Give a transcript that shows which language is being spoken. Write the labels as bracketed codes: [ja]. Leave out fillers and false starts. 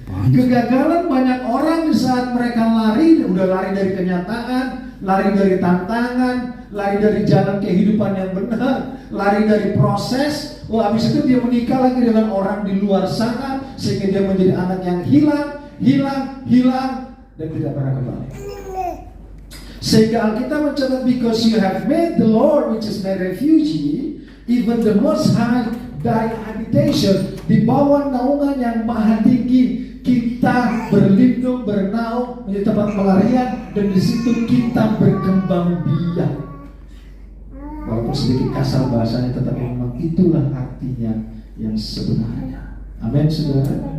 [id] Kegagalan banyak orang di saat mereka udah lari dari kenyataan, lari dari tantangan, lari dari jalan kehidupan yang benar, lari dari proses. Habis itu dia menikah lagi dengan orang di luar sana, sehingga dia menjadi anak yang hilang dan tidak pernah kembali. Sehingga Alkitab mencatat, [en] because you have made the Lord which is my refuge, even the Most High thy habitation. [id] Di bawah naungan yang maha tinggi kita berlindung, bernaung, menjadi tempat pelarian, dan di situ kita berkembang biak. Walaupun sedikit kasar bahasanya, tetapi memang itulah artinya yang sebenarnya. Amin, saudara.